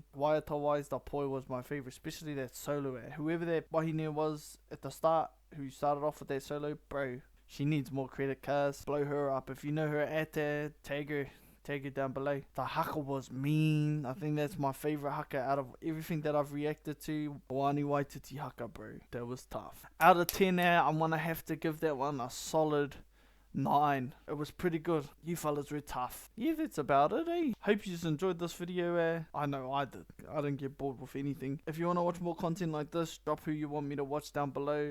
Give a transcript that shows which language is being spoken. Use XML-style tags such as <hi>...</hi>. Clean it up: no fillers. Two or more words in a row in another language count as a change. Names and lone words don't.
<en>Waiata wise, the poi was my favourite, especially that solo. Whoever that wahine was at the start, who started off with that solo, bro, she needs more credit, cuz. Blow her up. If you know her at there, tag her down below. The haka was mean. I think that's my favourite haka out of everything that I've reacted to. Hoani Waititi haka, bro. That was tough. Out of 10 now, I'm gonna have to give that one a solid 9. It was pretty good. You fellas were tough. Yeah, that's about it, eh? Hope you just enjoyed this video. I know I did. I didn't get bored with anything. If you want to watch more content like this, drop who you want me to watch down below.</en>